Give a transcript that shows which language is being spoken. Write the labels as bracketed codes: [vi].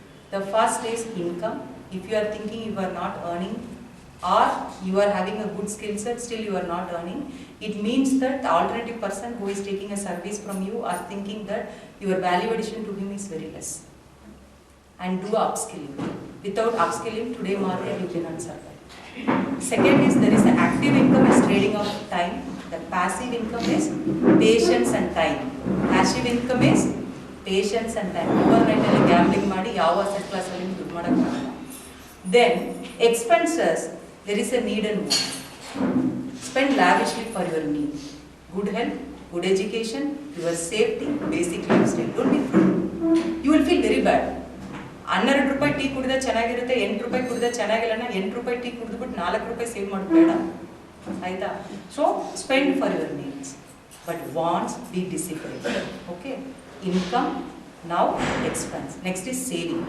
[en] The first is income. If you are thinking you are not earning, or you are having a good skill set, still you are not earning, it means that the alternative person who is taking a service from you are thinking that your value addition to him is very less. And do upskilling. Without upskilling, today market you cannot survive. Second is there is an active income is trading of time. The passive income is patience and time. Passive income is patience and time. [kn] Overnight ಅಲ್ಲಿ gambling ಮಾಡಿ ಯಾವ asset class ಅಲ್ಲಿ ದುಡ್ಡು ಮಾಡಕ್ಕಾಗಲ್ಲ. [en] Then expenses, there is a need and want. Spend lavishly for your need. Good health, good education, your safety, basic lifestyle. Don't be frugal. You will feel very bad. [kn] 12 ರೂಪಾಯಿ tea ಕುಡಿದ ಚೆನ್ನಾಗಿರುತ್ತೆ, 8 ರೂಪಾಯಿ ಕುಡಿದ ಚೆನ್ನಾಗಿಲ್ಲ, 8 ರೂಪಾಯಿ ಟೀ ಕುಡಿದ್ಬಿಟ್ಟು 4 ರೂಪಾಯಿ save ಮಾಡೋದು ಬೇಡ, ಆಯ್ತಾ? [en] So spend for your needs, but wants be discipline. Okay, income, now expense. Next is saving.